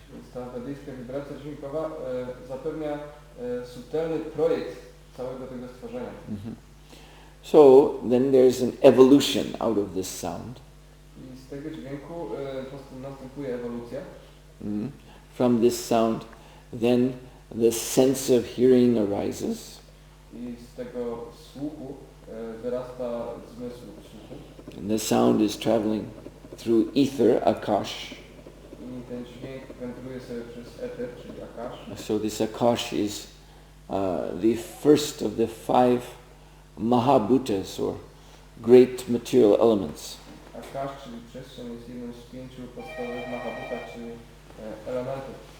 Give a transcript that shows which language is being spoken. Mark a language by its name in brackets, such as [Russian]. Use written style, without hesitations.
[Polish] Więc ta wedyjska wibracja dźwiękowa zapewnia subtelny projekt całego tego stworzenia. [English] So then there's an evolution out of this sound. [Polish] I z tego dźwięku następuje ewolucja. [English] From this sound, then the sense of hearing arises. [Polish] I z tego słuchu wyrasta zmysł słuchu. [English] And the sound is traveling through ether, akash. [Polish] I ten dźwięk wędruje sobie przez eter, czyli akash. [English] So this akash is the first of the 5 mahabhutas, or great material elements. [Polish] Akash, czyli przestrzeń, jest jednym z 5 podstawowych mahabhutach, czyli elementów.